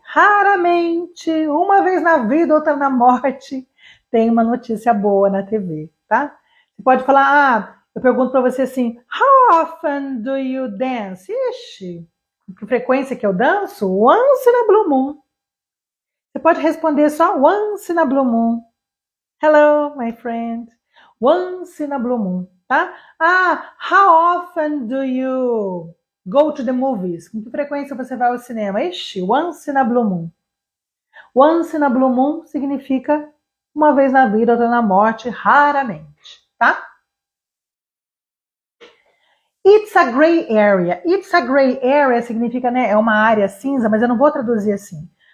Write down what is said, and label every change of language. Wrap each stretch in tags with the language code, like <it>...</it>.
<pt>Raramente, uma vez na vida, outra na morte, tem uma notícia boa na TV, tá? Você pode falar, eu pergunto para você assim,</pt> <en>how often do you dance?</en> <pt>Ixi, que frequência que eu danço?</pt> <en>Once in a blue moon.</en> <pt>Você pode responder só</pt> <en>once in a blue moon. Hello, my friend. Once in a blue moon, tá? How often do you go to the movies?</en> <pt>Com que frequência você vai ao cinema? Ixi,</pt> <en>once in a blue moon. Once in a blue moon</en> <pt>significa uma vez na vida, outra na morte, raramente, tá?</pt> <en>It's a gray area. It's a gray area</en> <pt>significa, né, é uma área cinza, mas eu não vou traduzir assim.</pt>